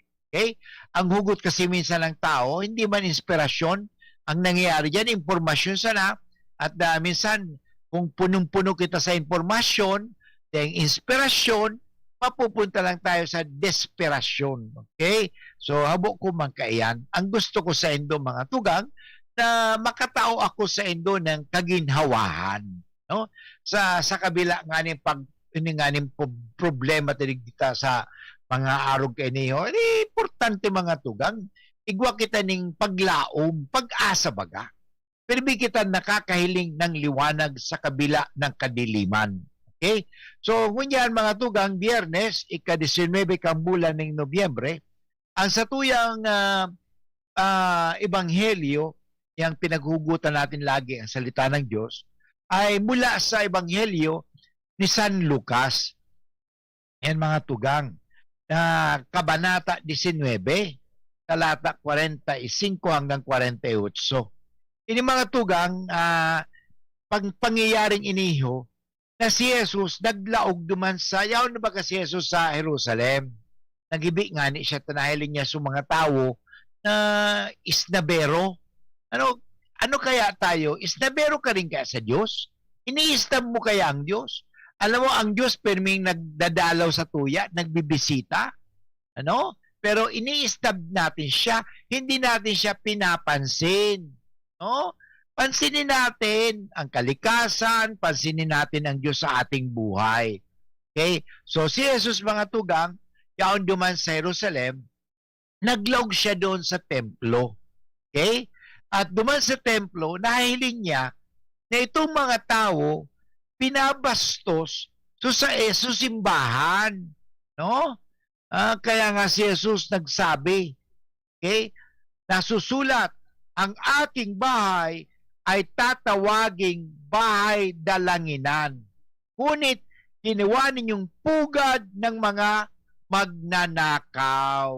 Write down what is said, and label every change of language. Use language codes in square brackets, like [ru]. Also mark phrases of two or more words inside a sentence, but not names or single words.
[en] Okay? [tl] Ang hugot kasi minsan ng tao, hindi man inspirasyon, ang nangyayari dyan, impormasyon sana, at minsan, kung punong-puno kita sa impormasyon, yung inspirasyon, mapupunta lang tayo sa desperasyon. [en] Okay? So, [bik] habo ko man kaiyan. Ang gusto ko sa Indo, mga tugang, na makatao ako sa Indo ng kaginhawahan. No? Sa kabila nga ng problema tinigdita sa mga arog kay niyo, importante mga tugang, igwa kita ning paglaom, pag-asa baga. Pero kita nakakahiling ng liwanag sa kabila ng kadiliman. Okay? So, ngunyan mga tugang, Biyernes, ika-19 kang bulan ng Nobyembre, ang satuyang ebanghelyo, [tl] yung pinaghugutan natin lagi ang salita ng Diyos, [bik] ay mula sa ebanghelyo ni San Lucas. Yan mga tugang. [tl] Kabanata 19, talata 45 hanggang 48. [bik] Ini mga tugang, pangyayaring iniho, na si Jesus naglaog duman sa, yaon na ba si Jesus sa Jerusalem? Nagibi nga ni siya, tanahiling niya sa mga tao na isnabero. [tl] Ano kaya tayo? Isnabero ka rin kaya sa Diyos? Iniistab mo kaya ang Diyos? Alam mo, ang Diyos perming nagdadalaw sa tuya, nagbibisita. Pero iniistab natin siya, hindi natin siya pinapansin. Pansinin natin ang kalikasan, pansinin natin ang Diyos sa ating buhay. [bik] Okay? So si Jesus mga tugang, yaon duman sa Jerusalem, naglaog siya doon sa templo. Okay? At duman sa templo, nahiling niya na itong mga tao pinabastos sa simbahan. [tl] Kaya nga si Jesus nagsabi, okay? Nasusulat, ang aking bahay ay tatawaging bahay dalanginan. Ngunit ginawa ninyong pugad ng mga magnanakaw.